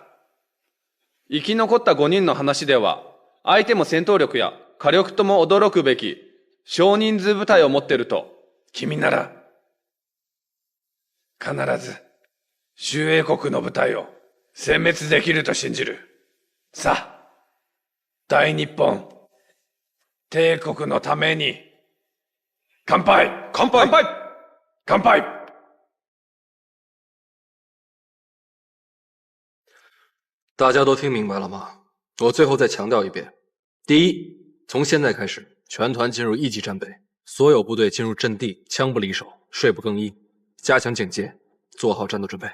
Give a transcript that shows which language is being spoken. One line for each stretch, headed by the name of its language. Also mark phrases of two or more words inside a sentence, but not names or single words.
Japanese: 生き残った5人の話では、相手も戦闘力や火力とも驚くべき少人数部隊を持っていると。君なら、必ず、周英国の部隊を殲滅できると信じる。さあ、大日本、帝国のために、乾杯。乾杯。乾杯。乾杯。
Chinese: 大家都听明白了吗？我最后再强调一遍：第一，从现在开始，全团进入一级战备，所有部队进入阵地，枪不离手，睡不更衣，加强警戒，做好战斗准备。